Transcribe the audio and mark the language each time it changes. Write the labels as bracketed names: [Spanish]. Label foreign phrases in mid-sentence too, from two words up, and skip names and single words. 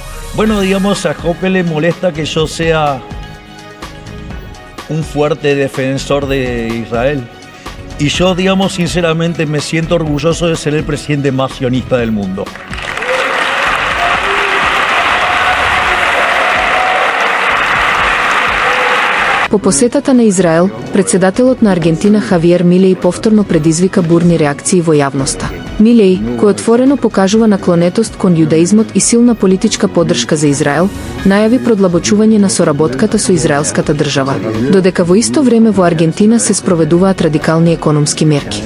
[Spanish] Bueno, digamos, a Jope le molesta que yo sea un fuerte defensor de Israel. Y yo, digamos, sinceramente me siento orgulloso de ser el presidente más sionista del mundo. [Macedonian] По посетата на Израел, председателот на Аргентина Хавиер Милеј повторно предизвика бурни реакции во јавноста. Милеј, кој отворено покажува наклонетост кон јудаизмот и силна политичка поддршка за Израел, најави продлабочување на соработката со израелската држава, додека во исто време во Аргентина се спроведуваат радикални економски мерки.